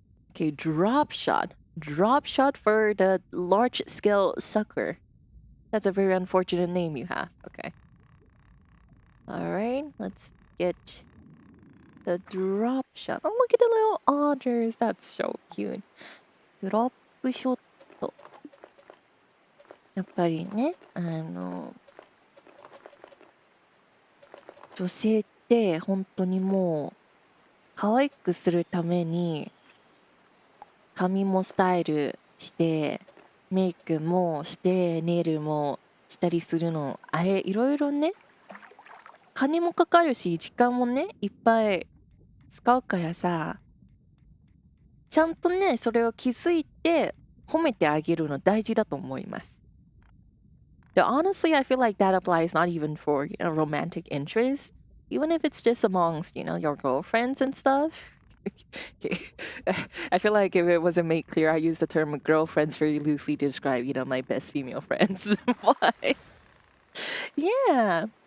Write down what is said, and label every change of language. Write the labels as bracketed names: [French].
[English] Okay, drop shot. Drop shot for the large scale sucker. That's a very unfortunate name you have. Okay. Alright, let's get the drop shot. Oh, look at the little otters. That's so cute. Drop shot. [Japanese] やっぱりね、女性って本当にもう可愛くするために髪もスタイルしてメイクもしてネイルもしたりするの、あれいろいろね、金もかかるし時間もねいっぱい使うからさ、ちゃんとねそれを気づいて褒めてあげるの大事だと思います。 [English] But honestly, I feel like that applies not even for, you know, romantic interest, even if it's just amongst, you know, your girlfriends and stuff. Okay. I feel like if it wasn't made clear, I use the term girlfriends very loosely to describe, you know, my best female friends. Why? Yeah.